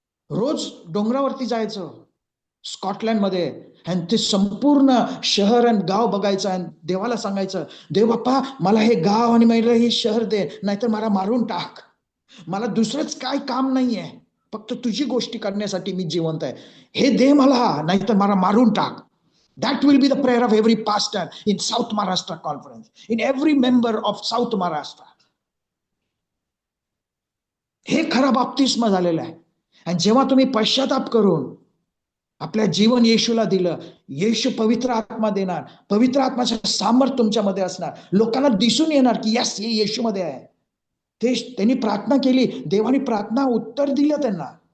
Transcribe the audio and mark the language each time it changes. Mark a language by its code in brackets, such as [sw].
[mr] रोज डोंगरावरती जायचं स्कॉटलंडमध्ये, आणि ते संपूर्ण शहर आणि गाव बघायचं आणि देवाला सांगायचं, देव बाप्पा मला हे गाव आणि मला हे शहर दे, नाहीतर मला मारून टाक. मला दुसरंच काय काम नाहीये, फक्त तुझी गोष्टी करण्यासाठी मी जिवंत आहे. हे दे मला, नाहीतर मला मारून टाक. [en] That will be the prayer of every pastor in South Maharashtra conference, in every member of South Maharashtra. [mr] हे खरा बाप्तिस्मा झालेलं आहे. आणि जेव्हा तुम्ही पश्चाताप करून आपल्या जीवन येशूला दिलं, येशू पवित्र आत्मा देणार, पवित्र आत्माचं सामर्थ्य तुमच्यामध्ये असणार, लोकांना दिसून येणार की यस, हे येशूमध्ये आहे. ते त्यांनी प्रार्थना केली, देवाने प्रार्थना उत्तर दिलं त्यांना.